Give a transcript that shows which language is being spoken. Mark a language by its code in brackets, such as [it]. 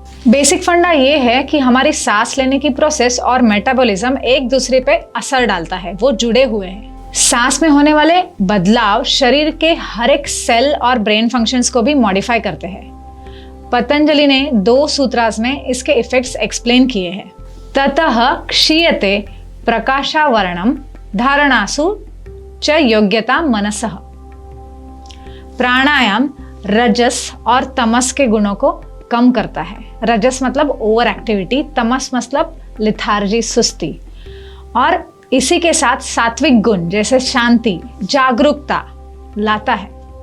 [hi] Basic फंडा ये है कि हमारी सांस लेने की प्रोसेस और मेटाबॉलिज्म एक दूसरे पे असर डालता है, वो जुड़े हुए हैं। सांस में होने वाले बदलाव शरीर के हर एक सेल और ब्रेन फंक्शंस को भी मॉडिफाई करते हैं। पतंजलि ने 2 सूत्रास में इसके इफेक्ट्स एक्सप्लेन किए हैं। [sa] ततः क्षीयते प्रकाशावरणम धारणासु च योग्यता मनसः। [hi] प्राणायाम रजस और तमस के गुणों को कम करता है। रजस मतलब ओवर एक्टिविटी, तमस मतलब लिथार्जी, सुस्ती, और इसी के साथ सात्विक गुण जैसे शांति, जागरूकता लाता है।